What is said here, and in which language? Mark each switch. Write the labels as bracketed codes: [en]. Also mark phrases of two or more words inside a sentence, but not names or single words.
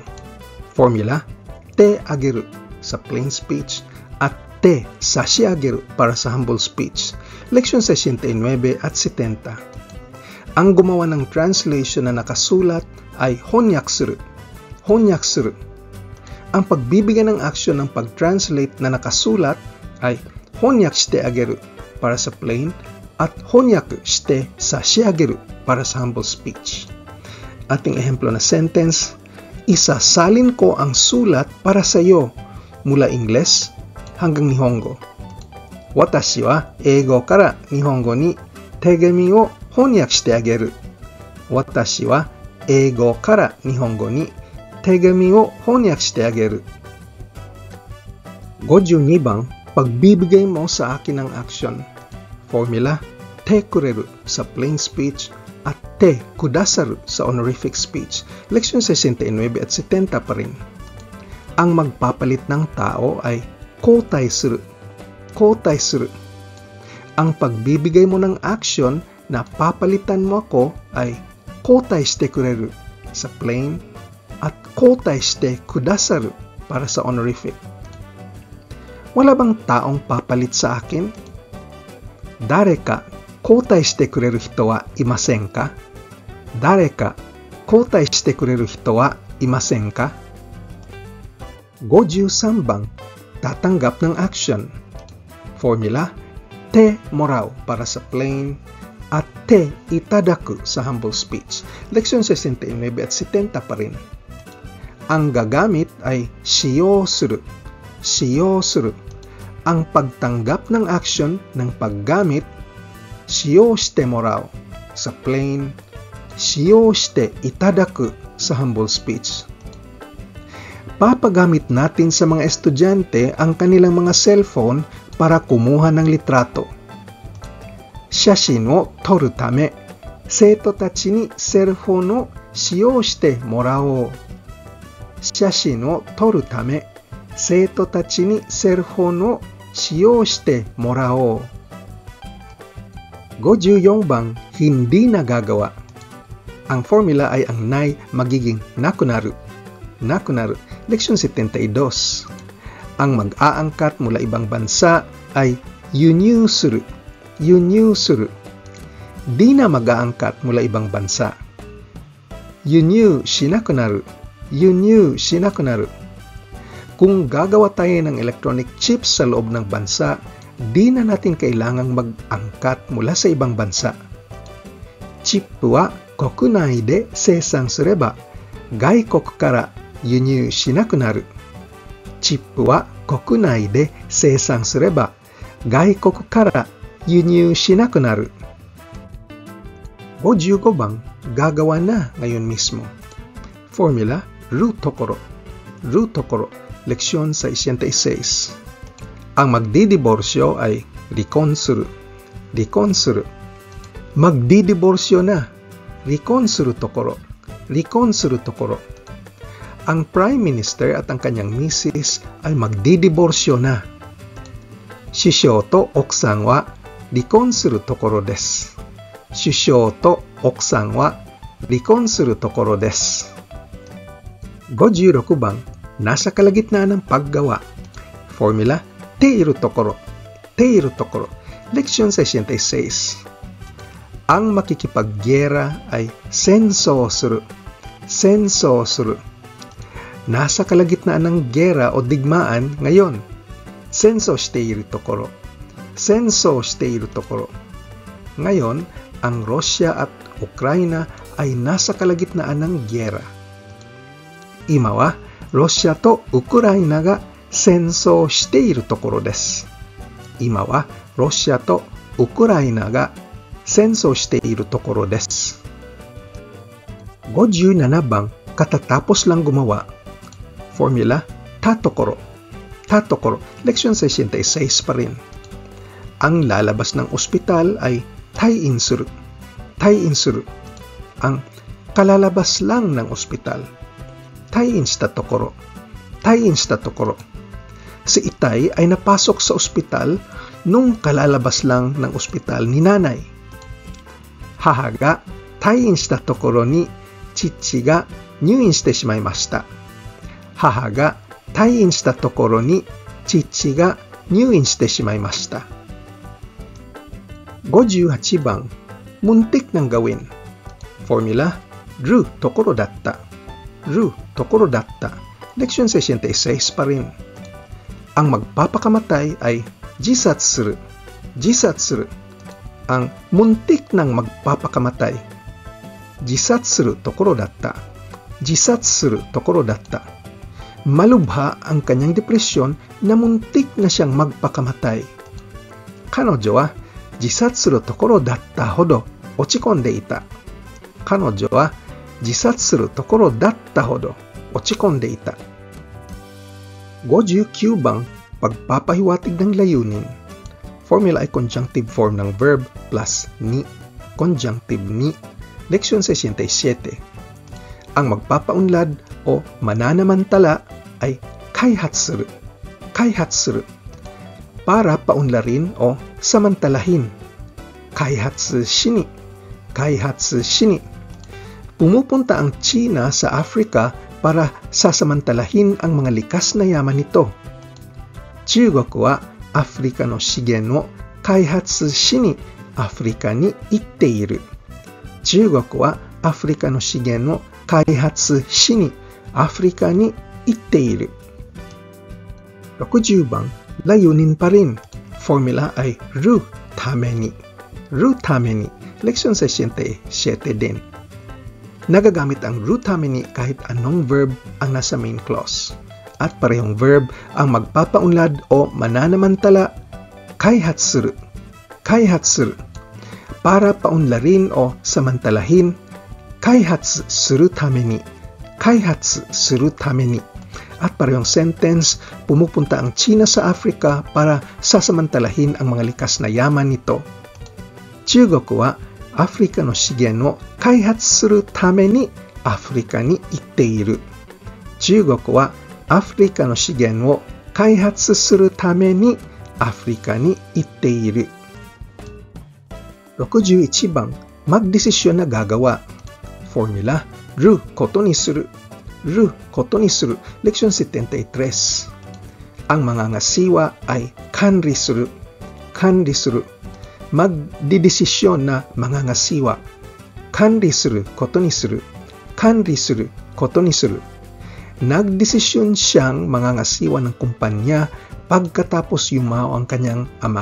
[tl] Formula, [ja] てあげる [tl] sa [en] plain speech [tl] at [ja] てさしあげる [tl] para sa [en] humble speech. [tl] Leksyon 69 at 70. Ang gumawa ng translation na nakasulat ay honyakusuru. [ja] Honyakusuru. [tl] Ang pagbibigay ng action ng pag-translate na nakasulat ay [ja] 翻訳してあげる [tl] para sa plain at [ja] 翻訳してさしあげる [tl] para sa [en] humble speech. [tl] Ating ehemplo na sentence, isasalin ko ang sulat para sa iyo mula Ingles hanggang Nihongo. [ja] 私は英語から日本語に手紙を翻訳してあげる. 私は英語から日本語に手紙を翻訳してあげる. [tl] 52 bang, pagbibigay mo sa akin ng action. Formula, [ja] てくれる [tl] sa [en] plain speech [tl] at [ja] てくださる [tl] sa [en] honorific speech. [tl] Leksyon 69 at 70 pa rin. Ang magpapalit ng tao ay [ja] 交代する. 交代する. [tl] Ang pagbibigay mo ng action na papalitan mo ako ay [ja] 交代してくれる [tl] sa plain at [ja] 交代してくださる [tl] para sa honorific. Wala bang taong papalit sa akin? [ja] 誰か交代してくれる人はいませんか? 誰か交代してくれる人はいませんか? [tl] 53 bang, tatanggap ng action. Formula, [ja] てもらう [tl] para sa plain at [ja] ていただく [tl] sa [en] humble speech. [tl] Leksyon 69 at 70 pa rin. Ang gagamit ay [ja] 使用する. 使用する. [tl] Ang pagtanggap ng action ng paggamit, [ja] 使用してもらう sa plain, 使用していただく sa [en] humble speech. [tl] Papagamit natin sa mga estudyante ang kanilang mga cellphone para kumuha ng litrato. [ja] 写真を撮るため、生徒たちにセルフォンを使用してもらお. 写真を撮るため、生徒たちにセルフォンを使用してもらおう。54 [tl] bang, hindi nagagawa. Ang formula ay ang nay magiging nakunaru. Nakunaru. Leksyon 72. Ang mag-aangkat mula ibang bansa ay [ja] 輸入する. 輸入する. [tl] Di na mag-aangkat mula ibang bansa. [ja] 輸入しなくなる。輸入しなくなる. [tl] Kung gagawa tayo ng [en] electronic chips [tl] sa loob ng bansa, di na natin kailangang mag-angkat mula sa ibang bansa. [ja] チップは国内で生産すれば、外国から輸入しなくなる. チップは国内で生産すれば、外国から輸入しなくなる. [tl] 55 bang, gagawa na ngayon mismo. Formula, [ja] るところ。るところ. [tl] Leksyon 66. Ang magdidiborsyo ay rikonsuru. Rikonsuru. Magdidiborsyo na. [ja] 離婚するところ. 離婚するところ. [tl] Ang [en] Prime Minister [tl] at ang kanyang misis ay magdidiborsyo na. [ja] 首相と奥さんは離婚するところです. 首相と奥さんは離婚するところです. [tl] 56 bang, nasa kalagitnaan ng paggawa. Formula, [ja] ているところ. ているところ. [tl] Leksyon 66. Ang makikipaggera ay [ja] 戦争する. 戦争する. [tl] Nasa kalagitnaan ng gera o digmaan ngayon. [ja] 戦争しているところ。戦争しているところ. [tl] Ngayon, ang Russia at Ukraina ay nasa kalagitnaan ng gera. [ja] 今はロシアとウクライナが戦争しているところです. 今はロシアとウクライナが戦争しているところです. [tl] 57 bang, katatapos lang gumawa. [ja] Formula, たところ。たところ. [tl] Leksyon 66 pa rin. Ang lalabas ng ospital ay [ja] 退院する. 退院する. [tl] Ang kalalabas lang ng ospital. [ja] 退院したところ. 退院したところ. [tl] Si Itay ay napasok sa ospital nung kalalabas lang ng ospital ni nanay. [ja] 母が退院したところに父が入院してしまいました. 母が退院したところに父が入院してしまいました. [tl] 58 bang, muntik nang gawin. Formula, [ja] るところだった. るところだった. [tl] Leksyon 66 pa rin. Ang magpapakamatay ay jisatsuru. [ja] Jisatsuru. [tl] Ang muntik ng magpapakamatay. [ja] 自殺するところだった. 自殺するところだった. [tl] Malubha ang kanyang depresyon na muntik na siyang magpakamatay. [ja] 彼女は自殺するところだったほど落ち込んでいた. 彼女は自殺するところだったほど落ち込んでいた. [tl] 59 bang, pagpapahiwatig ng layunin. Formula ay [en] conjunctive form [tl] ng verb plus ni. Conjunctive ni. Leksyon 67. Ang magpapaunlad o mananamantala ay kaihatsuru. [ja] Kaihatsuru. [tl] Para paunlarin o samantalahin. [ja] 開発しに。開発しに. [tl] Pumupunta ang China sa Africa para sasamantalahin ang mga likas na yaman nito. [ja] 中国はアフリカの資源を開発しにアフリカに行っている. 中国はアフリカの資源を開発しにアフリカに行っている. [tl] 60 bang, layunin pa rin. [ja] Formula ay るために。るために. [tl] Leksyon 67 din. Nagagamit ang [ja] るために [tl] kahit anong verb ang nasa [en] main clause. [tl] At parehong verb ang magpapaunlad o mananamantala kaihatsuru. Kaihatsuru. Para paunlarin o samantalahin, [ja] 開発するために. 開発するために. [tl] At parehong sentence, pumupunta ang China sa Africa para sasamantalahin ang mga likas na yaman nito. [ja] 中国はアフリカの資源を開発するためにアフリカに行っている. 中国はアフリカの資源を開発するためにアフリカに行っている。61 番、 [tl] magdesisyon na gagawa. Formula, [ja] る、ことにする。る、ことにする. [tl] Leksyon 73. Ang mangangasiwa ay [ja] 管理する. 管理する. [tl] Magdidesisyon na mangangasiwa. [ja] 管理する、ことにする。管理する、ことにする. [tl] Nagdesisyon siyang mangangasiwa ng kumpanya pagkatapos yumao ang kanyang ama.